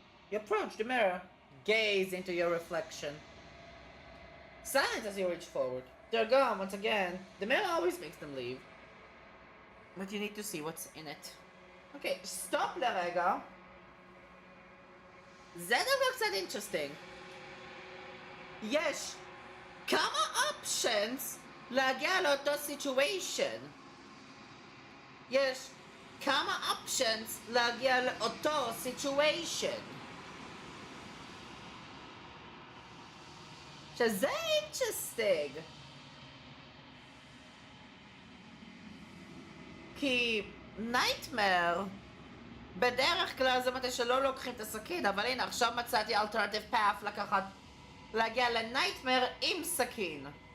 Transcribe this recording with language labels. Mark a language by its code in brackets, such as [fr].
[en] You approach the mirror. Gaze into your reflection. Silence as you reach forward. They're gone once again. The mirror always makes them leave. But you need to see what's in it. Okay, stop [he] לרגע. זה דבר קצת interesting. יש כמה options להגיע לאותו situation. יש כמה options להגיע לאותו situation. שזה interesting. כי נייטמר בדרך כלל זה מתי שלא לוקחים את הסכין, אבל הנה עכשיו מצאתי alternative path להגיע לנייטמר עם סכין.